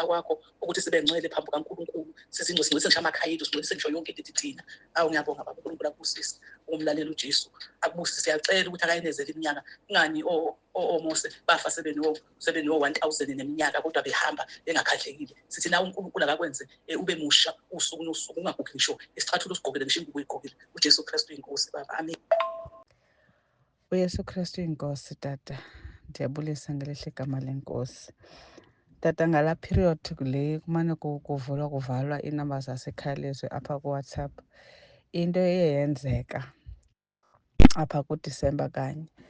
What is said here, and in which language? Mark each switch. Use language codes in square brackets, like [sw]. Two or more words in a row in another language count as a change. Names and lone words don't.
[zu] kwakho ukuthi sibe ngcwele phambi kaNkulunkulu singcwelise ngisho amakhayilo singcwelise ngisho yonke into thina ngiyabonga baba uNkulunkulu akubusise umlaleli uJesu akubusise siyacela ukuthi akayinezele iminyaka ngani oMose bafa sebeno 1000 neminyaka kodwa behamba bengakhahlekile sithi nawe uNkulunkulu akakwenze ube musha usuku nosuku ungagugi ngisho isicathulo usigqokele ngisho ingubo uyigqokile uJesu Kristu inkosi baba amen. [xh] uYesu Kristu inkosi tata ndiyabulisa ngelihle igama lenkosi tata ngala period le kumane kuvulwa kuvalwa iinamba zasekhaya lezwe apha kuWhatsApp into eyenzeka apha kuDisemba kanye